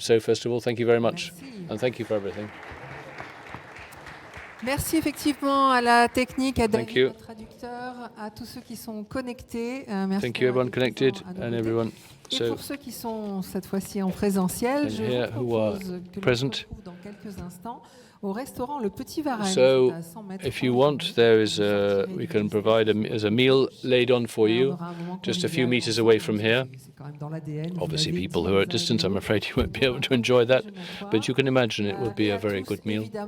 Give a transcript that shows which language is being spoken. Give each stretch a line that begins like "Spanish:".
English: So first of all, thank you very much, and thank you for everything.
French: Merci effectivement à la technique, à David, au traducteur, à tous ceux qui sont connectés. Merci.
English: Thank you everyone connected and everyone.
French: Et pour ceux qui sont cette fois-ci en présentiel, je vous propose que nous retrouve dans quelques instants au restaurant Le Petit Varennes.
English: So, if you want, we can provide a meal laid on for you, just a few meters away from here. Obviously, people who are at distance, I'm afraid you won't be able to enjoy that, but you can imagine it would be a very good meal.